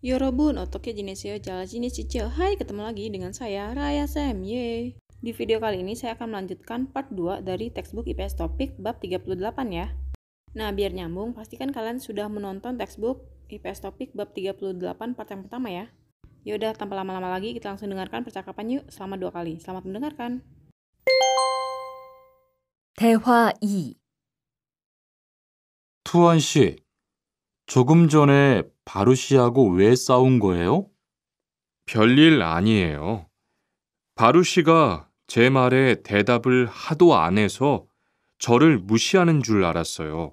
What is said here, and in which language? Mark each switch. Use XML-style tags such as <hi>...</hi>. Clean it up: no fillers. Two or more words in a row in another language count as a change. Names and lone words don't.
<ko>여러분, 어떻게 지내세요? 잘 지내시죠?</ko> <id>Hai, ketemu lagi dengan saya, Raya Sam. Yeay. Di video kali ini saya akan melanjutkan part 2 dari textbook IPS Topik bab 38 ya. Nah, biar nyambung, pastikan kalian sudah menonton textbook IPS Topik bab 38 part yang pertama ya. Yaudah, tanpa lama-lama lagi, kita langsung dengarkan percakapan yuk selama 2 kali. Selamat mendengarkan.</id> <ko>대화 2. 투원 씨, 조금 전에 바루 씨하고 왜 싸운 거예요? 별일 아니에요. 바루 씨가 제 말에 대답을 하도 안 해서 저를 무시하는 줄 알았어요.</ko>